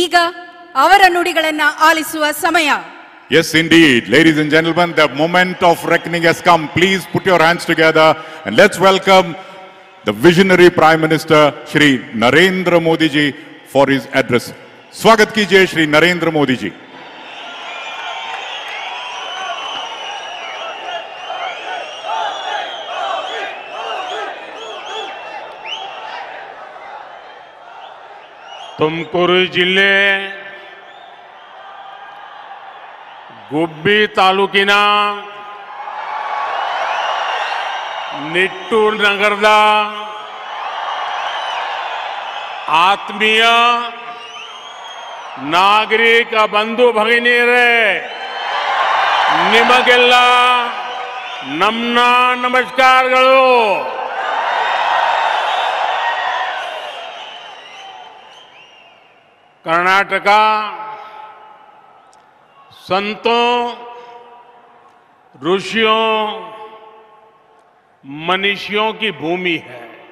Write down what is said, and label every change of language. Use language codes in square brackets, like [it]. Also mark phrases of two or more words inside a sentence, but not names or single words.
[kn] ಈಗ ಅವರ ನುಡಿಗಳನ್ನು ಆಲಿಸುವ ಸಮಯ. [en] Yes, indeed. Ladies and gentlemen, the moment of reckoning has come. Please put your hands together and let's welcome the visionary Prime Minister, Shri Narendra Modi ji, for his address. [hi] स्वागत कीजिए, श्री नरेंद्र मोदी जी. [kn] ತುಮಕೂರು ಜಿಲ್ಲೆ ಗುಬ್ಬಿ ತಾಲೂಕಿನ ನಿಟ್ಟೂರು ನಗರದ ಆತ್ಮೀಯ ನಾಗರಿಕ ಬಂಧು ಭಗಿನಿಯರೇ, ನಿಮಗೆಲ್ಲ ನಮ್ಮ ನಮಸ್ಕಾರಗಳು. [hi] कर्नाटक संतों, ऋषियों, मनीषियों की भूमि है.